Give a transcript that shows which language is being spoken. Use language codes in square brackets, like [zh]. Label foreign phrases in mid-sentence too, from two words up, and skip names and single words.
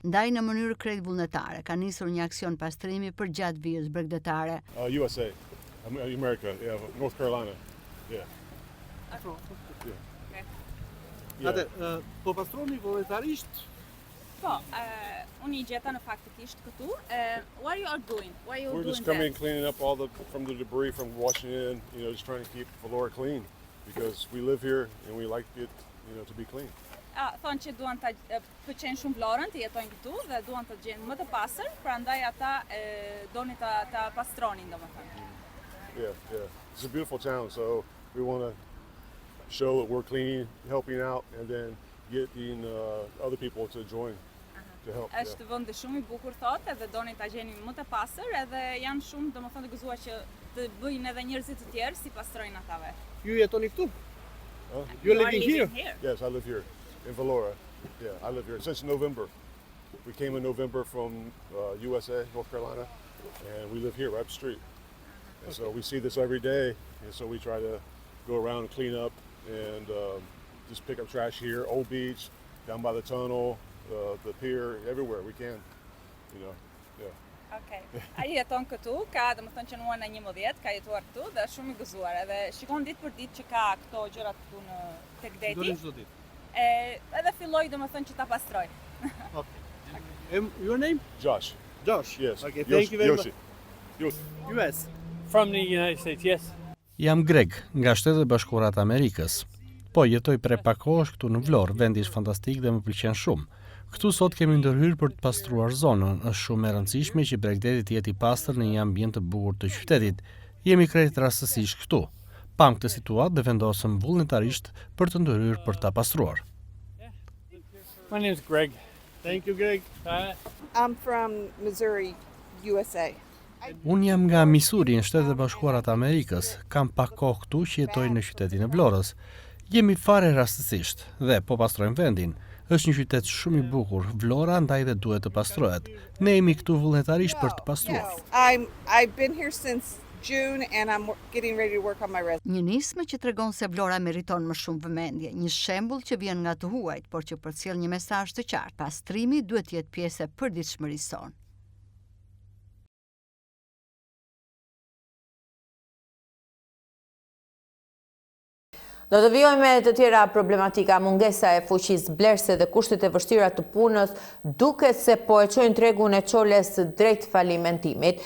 [sq] Ndaj në mënyrë krejt vullnetare ka nisur një aksion pastrimi për gjatë vijës bregdetare. [en] USA, America, yeah, North Carolina. Yeah. [sq] Atë, po pastroni volontarisht? Po, unë I gjeta në faktikisht këtu. [en] What you are doing? Why you We're doing just coming that? and cleaning up all from the debris from washing in, just trying to keep Vlora clean because we live here and we like it, to be clean. [sq] Thonë që duan ta pëlqejnë shumë Vlorën, të jetojnë këtu dhe duan të gjejnë më të pastër, prandaj ata doni ta pastronin, domethënë. [en] Yeah. It's a beautiful town, so we want to show that we're clean, helping out, and then getting other people to join to help. [sq] Është vend shumë I bukur thotë, edhe doni ta gjeni më të pastër, edhe janë shumë domethënë të gëzuar që të bëjnë edhe njerëzit të tjerë si pastrojnë atave. Ju jetoni këtu? [en] You are living here? Yes, I live here in Vlora. Yeah, I live here since November. We came in November from USA, North Carolina, and we live here right up the street. And so we see this every day, and so we try to go around and clean up and just pick up trash here, Old Beach, down by the tunnel, the pier, everywhere we can, yeah. Okay. [sq] Ai jeton këtu, ka domethënë që në 11, ka jetuar këtu dhe është shumë I gëzuar, edhe shikon ditë për ditë që ka këto gjërat këtu në tek deti. Dorin çdo ditë. Edhe filloi domethënë që ta pastroj. [en] Okay. Your name? Josh. Josh. Yes. Okay, thank you very much. US. From the United States, yes. [sq] Jam Greg, nga Shtetet e Bashkuara të Amerikës. Po, jetoj prej pak kohësh këtu në Vlorë, vendi është fantastik dhe më pëlqen shumë. Këtu sot kemi ndërhyrë për të pastruar zonën, është shumë e rëndësishme që Bregdeti të jetë I pastër në një ambient të bukur të qytetit. Jemi krejt rastësisht këtu. Pam këtë situatë dhe vendosëm vullnetarisht për të ndërhyrë për ta pastruar. [en] My name is Greg. Thank you, Greg. I'm from Missouri, USA. [sq] Unë jam nga Missouri, në Shtetet e Bashkuara të Amerikës. Kam pak kohë këtu që jetoj në qytetin e Vlorës. Jemi fare rastësisht dhe po pastrojmë vendin. Është një qytet shumë i bukur, Vlora ndaj dhe duhet të pastrohet. Ne jemi këtu vullnetarisht për të pastruar. [en] I've been here since June and I'm getting ready to work on my resume. [sq] Një nismë që tregon se Vlora meriton më shumë vëmendje, një shembull që vjen nga të huajt, por që përcjell një mesazh të qartë. Pastrimi duhet të jetë pjesë e përditshmërisë sonë. Do të vijojmë me të tjera problematika, mungesa e fuqisë blerëse dhe kushtet e vështira të punës, duket se po e çojnë tregun e çoles drejt falimentimit.